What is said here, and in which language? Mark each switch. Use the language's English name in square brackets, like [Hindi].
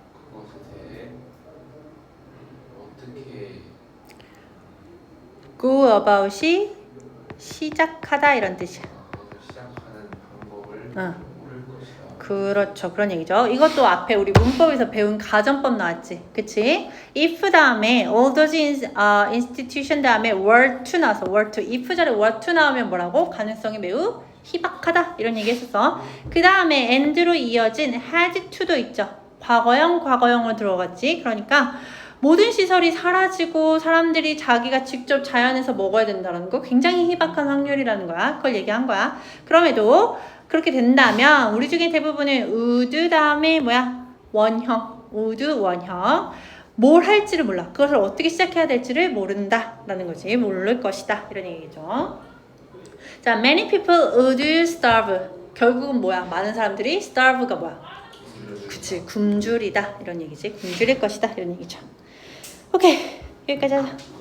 [Korean] 그것에 대해 어떻게 go about이 시작하다 이런 뜻이야. 그것을 시작하는 방법을 응. 모를 것이다. 그렇죠. 그런 얘기죠. 이것도 앞에 우리 문법에서 배운 가정법 나왔지. 그치? [English] if [Korean] 다음에 [English] all those institution 다음에 were to [Korean] 나와서 [English] were to. [Korean] if 자리에 were to 나오면 뭐라고? 가능성이 매우 희박하다. 이런 얘기 했었어. 그 다음에 and로 이어진 had to도 있죠. 과거형으로 들어갔지. 그러니까 모든 시설이 사라지고 사람들이 자기가 직접 자연에서 먹어야 된다는 거 굉장히 희박한 확률이라는 거야. 그걸 얘기한 거야. 그럼에도 그렇게 된다면 우리 중에 대부분은 would 다음에 원형. would 원형. 뭘 할지를 몰라. 그것을 어떻게 시작해야 될지를 모른다 라는 거지. 모를 것이다 이런 얘기죠. [English] 자, many people would starve. [Korean] 결국은 뭐야? 많은 사람들이 starve가 뭐야? 그치, 굶주리다 이런 얘기지. 굶주릴 것이다 이런 얘기죠. 오케이, 여기까지 하자.